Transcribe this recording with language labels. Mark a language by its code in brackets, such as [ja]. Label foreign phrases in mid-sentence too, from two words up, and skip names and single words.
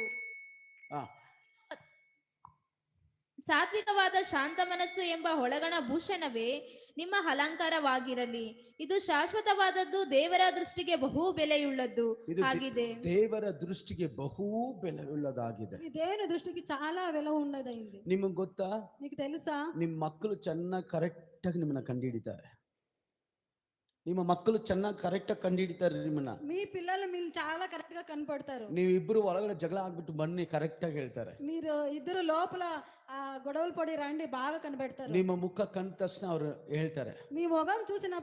[kn] ಹಾ ಸಾತ್ವಿಕವಾದ ಶಾಂತ ಮನಸ್ಸು ಎಂಬ ಒಳಗಣ ಭೂಷಣವೇ ನಿಮ್ಮ ಅಲಂಕಾರವಾಗಿರಲಿ. ಇದು ಶಾಶ್ವತವಾದದ್ದು, ದೇವರ ದೃಷ್ಟಿಗೆ ಬಹು ಬೆಲೆಯುಳ್ಳದ್ದು ಇದು ಆಗಿದೆ. ದೇವರ ದೃಷ್ಟಿಗೆ ಬಹು ಬೆಲೆಯುಳ್ಳದಾಗಿದೆ. [te] ఈ దేవుని దృష్టికి చాలా విలువ ఉన్నదైంది. [kn] ನಿಮಗೆ ಗೊತ್ತಾ, [te] మీకు తెలుసా [kn] ನಿಮ್ಮ ಮಕ್ಕಳು ಚೆನ್ನಾಗಿ ಕರೆಕ್ಟ್ ಆಗಿ ನಿಮ್ಮನ್ನ ಕಂಡುಹಿಡಿತಾರೆ. ನಿಮ್ಮ ಮಕ್ಕಳು ಚೆನ್ನಾಗಿ ಕರೆಕ್ಟ್ ಆಗಿ ಕಂಡುಹಿಡಿತಾರೆ ನಿಮ್ಮನ್ನ. [te] మీ పిల్లలు మీరు చాలా కరెక్ట్ గా కనపడతారు. [kn] ನೀವಿಬ್ರು ಒಳಗಡೆ ಜಗಳ ಆಗ್ಬಿಟ್ಟು ಬನ್ನಿ ಕರೆಕ್ಟ್ ಆಗಿ ಹೇಳ್ತಾರೆ. [te] మీరు ఇద్దరు లోపల ఆ గొడవలు పడి రండి బాగా కనబెడతారు. [kn] ನಿಮ್ಮ ಮುಖ ಕಂಡ ತಕ್ಷಣ ಅವ್ರು ಹೇಳ್ತಾರೆ. [te] మీ మొగం చూసిన